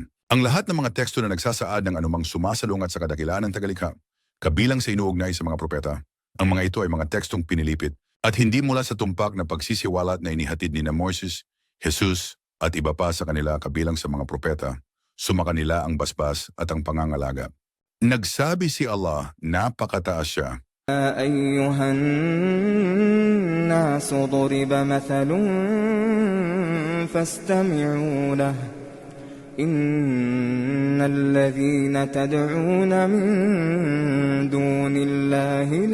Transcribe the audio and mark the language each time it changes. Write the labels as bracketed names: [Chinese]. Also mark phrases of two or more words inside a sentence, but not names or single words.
[Filipino] Ang lahat ng mga teksto na nagsasaad ng anumang sumasalungat sa kadakilaan ng tagalikha, kabilang sa inuugnay sa mga propeta, ang mga ito ay mga tekstong pinilipit at hindi mula sa tumpak na pagsisiwalat na inihatid ni Moses, Jesus at iba pa sa kanila kabilang sa mga propeta, sumakanila ang basbas at ang pangangalaga. Nagsabi si Allah, napakataas siya. [Arabic] أيها الناس ضرب مثل فاستمعوا له إن الذين تدعون من دون الله